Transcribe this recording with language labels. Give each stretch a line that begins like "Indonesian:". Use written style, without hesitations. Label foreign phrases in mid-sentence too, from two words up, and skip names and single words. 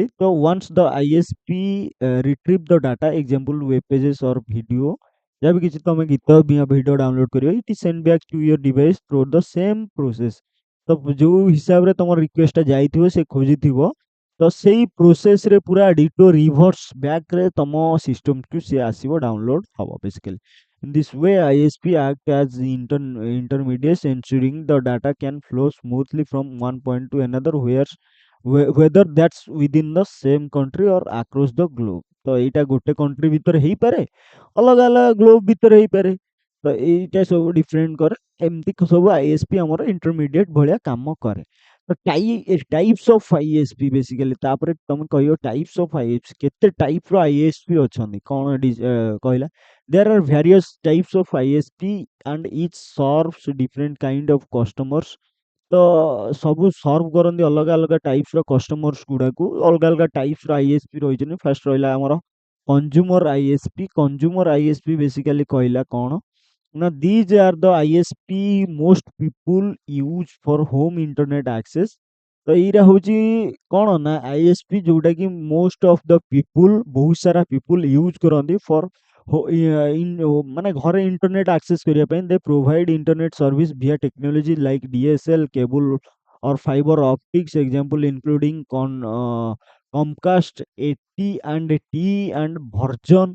English: ତ once the ISP retrieve the data, example web pages or video,
Odia: ଯାହା ବି କିଛି ତମେ ଗୀତ ଭିଡ଼ିଓ ଡାଉନଲୋଡ କରିବ,
English: it is send back to your device through the same process.
Odia: ତ ଯୋଉ ହିସାବରେ ତମର ରିକ୍ୱେଷ୍ଟଟା ଯାଇଥିବ, ସେ ଖୋଜିଥିବ, ତ ସେଇ ପ୍ରୋସେସରେ ପୁରା ଡିଟୋ ରିଭର୍ସ ବ୍ୟାକରେ ତମ ସିଷ୍ଟମକୁ ସିଏ ଆସିବ, ଡାଉନଲୋଡ ହବ ବେସିକାଲି।
English: In this way, ISP act as intermediates, ensuring the data can flow smoothly from one point to another, whether that's within the same country or across the globe।
Odia: ତ ଏଇଟା ଗୋଟେ କଣ୍ଟ୍ରି ଭିତରେ ହେଇପାରେ, ଅଲଗା ଅଲଗା ଗ୍ଲୋବ ଭିତରେ ହେଇପାରେ, ତ ଏଇଟା ସବୁ ଡିଫରେଣ୍ଟ କରେ। ଏମିତି ସବୁ ଆଇଏସପି ଆମର ଇଣ୍ଟରମିଡିଏଟ ଭଳିଆ କାମ କରେ। ତ
English: types of ISP
Odia: ବେସିକାଲି, ତାପରେ ତମେ କହିବ
English: types of ISP,
Odia: କେତେ ଟାଇପ୍ର ଆଇଏସପି ଅଛନ୍ତି, କଣ କହିଲା?
English: There are various types of ISP and each serves different kind of customers।
Odia: ତ ସବୁ ସର୍ଭ କରନ୍ତି ଅଲଗା ଅଲଗା ଟାଇପ୍ସର କଷ୍ଟମର୍ସ ଗୁଡାକୁ, ଅଲଗା ଅଲଗା ଟାଇପ୍ସର ଆଇଏସପି ରହିଛନ୍ତି। ଫାର୍ଷ୍ଟ ରହିଲା ଆମର
English: consumer ISP. consumer ISP
Odia: ବେସିକାଲି କହିଲା କଣ ନା,
English: these are the ISP most people use for home internet access।
Odia: ତ ଏଇଟା ହଉଛି କଣ ନା ଆଇଏସପି ଯୋଉଟା କି
English: most of the people,
Odia: ବହୁତ ସାରା ପିପୁଲ ୟୁଜ କରନ୍ତି ଫର ମାନେ ଘରେ
English: internet access
Odia: କରିବା ପାଇଁ।
English: they provide internet service via technology like DSL cable or fiber optics, example including Comcast, AT and T and Verizon.